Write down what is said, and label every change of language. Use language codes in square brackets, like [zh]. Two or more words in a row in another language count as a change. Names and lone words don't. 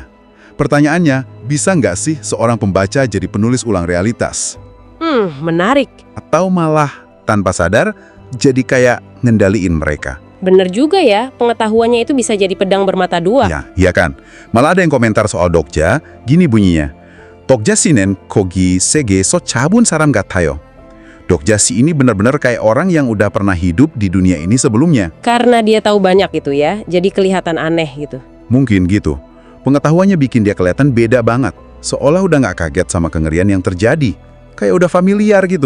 [id] Pertanyaannya, bisa nggak sih seorang pembaca jadi penulis ulang realitas? Menarik. Atau malah, tanpa sadar, jadi kayak ngendaliin mereka? Bener juga ya, pengetahuannya itu bisa jadi pedang bermata dua. Ya, iya kan. Malah ada yang komentar soal Dokja, gini bunyinya. [ko] Dokja 씨는 거기 세계에서 잡은 사람 같아요. [id] Dokja Si ini benar-benar kayak orang yang udah pernah hidup di dunia ini sebelumnya. Karena dia tahu banyak itu ya, jadi kelihatan aneh gitu. Mungkin gitu. Pengetahuannya bikin dia kelihatan beda banget. Seolah udah nggak kaget sama kengerian yang terjadi. Kayak udah familiar gitu.